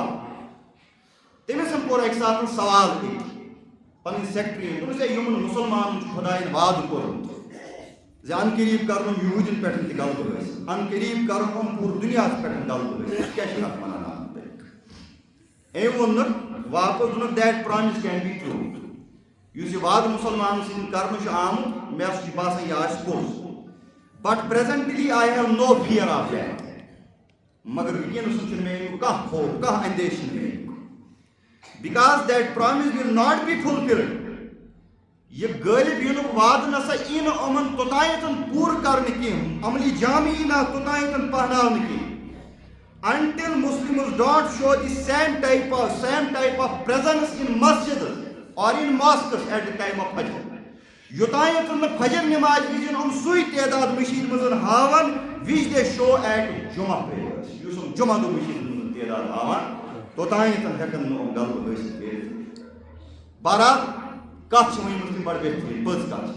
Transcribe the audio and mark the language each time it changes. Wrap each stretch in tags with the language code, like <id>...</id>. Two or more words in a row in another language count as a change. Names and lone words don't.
<ks>تٔمِس کوٚر اَکہِ ساتہٕ سوال تہِ پنٕنۍ سیکٹری دوٚپُس ہے یِمن مُسلمانن چھُ خۄدایَن وعدٕ کوٚرمُت زِ ان قریٖب کرُن یہوٗدٮ۪ن پٮ۪ٹھ تہِ غلبہٕ ٲسۍ ان قریٖب کرُن یِم پوٗرٕ دُنیاہس پٮ۪ٹھ غلبہٕ ٲسۍ. أسۍ کیٛاہ چھِ اَتھ وَنان اَتھ مُتعلِق؟ أمۍ ووٚن نہٕ واپس دوٚپُن</ks> <en>that promise can be true.</en> <ks>یُس یہِ وعدٕ مُسلمانن سۭتۍ کرنہٕ چھُ آمُت مےٚ چھُ باسان یہِ آسہِ پوٚز.</ks> <en>But presently I have no fear of that.</en> <ks>مگر وٕنکٮ۪نس چھُنہٕ مےٚ امیُک کانٛہہ خوف کانٛہہ اندیش چھُنہٕ مےٚ امیُک.</ks> <en>Because that promise will not be fulfilled.</en> <ks>یہ غٲلب یِنُک وعدٕ نسا یی نہٕ یِمن توٚتانٮ۪تھ پوٗرٕ کرنہٕ کینٛہہ عملی جامہٕ یی نہٕ توٚتانٮ۪تھ پہناونہٕ کینٛہہ</ks> <en>until Muslims don't show the same type of presence in masjids or in mosques at the time of Fajr.</en> <ks>یوٚتانٮ۪تھ نہٕ فجر نماز وِزِ یِم سُے تعداد مٔشیٖد منٛز ہاوان</ks> <en>which they show at Jumma prayers.</en> <ks>یُس یِم جمعہ دۄہ مٔشیٖد منٛز تعداد ہاوان توٚتانٮ۪تھ ہٮ۪کن نہٕ یِم غلبہٕ حٲصِل کٔرِتھ. بہرحال کتھ چھِ ؤنمٕژ تِم بڑٕ بہتریٖن پٔز کتھ چھِ.</ks>